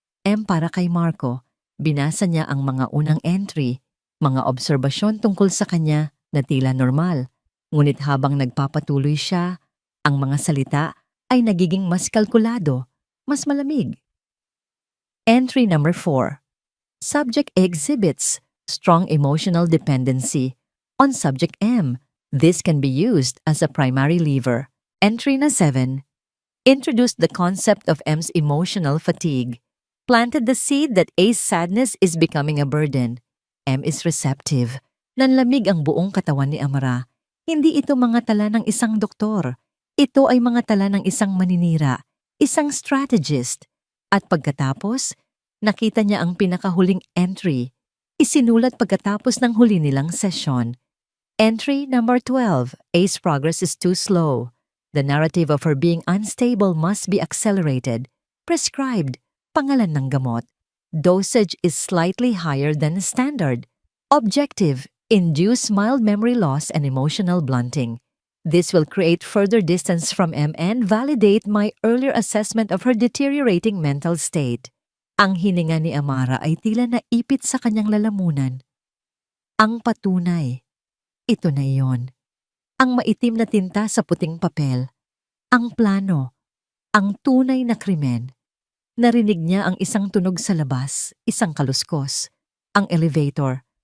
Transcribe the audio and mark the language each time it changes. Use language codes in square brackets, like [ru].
[tl] M para kay Marco. Binasa niya ang mga unang entry, mga obserbasyon tungkol sa kanya na tila normal. Ngunit habang nagpapatuloy siya, ang mga salita ay nagiging mas kalkulado, mas malamig. [en] Entry number 4. Subject A exhibits strong emotional dependency on Subject M. This can be used as a primary lever. Entry na 7. Introduced the concept of M's emotional fatigue. Planted the seed that A's sadness is becoming a burden. M is receptive. [tl] Nanlamig ang buong katawan ni Amara. Hindi ito mga tala ng isang doktor. Ito ay mga tala ng isang maninira, isang strategist. At pagkatapos, nakita niya ang pinakahuling entry. Isinulat pagkatapos ng huli nilang sesyon. [en] Entry number 12. A's progress is too slow. The narrative of her being unstable must be accelerated. Prescribed. [tl] Pangalan ng gamot. [en] Dosage is slightly higher than standard. Objective. Induce mild memory loss and emotional blunting. This will create further distance from M and validate my earlier assessment of her deteriorating mental state. [tl] Ang hininga ni Amara ay tila naipit sa kanyang lalamunan. Ang patunay. Ito na iyon. Ang maitim na tinta sa puting papel. Ang plano. Ang tunay na krimen. Narinig niya ang isang tunog sa labas, isang kaluskos. Ang elevator.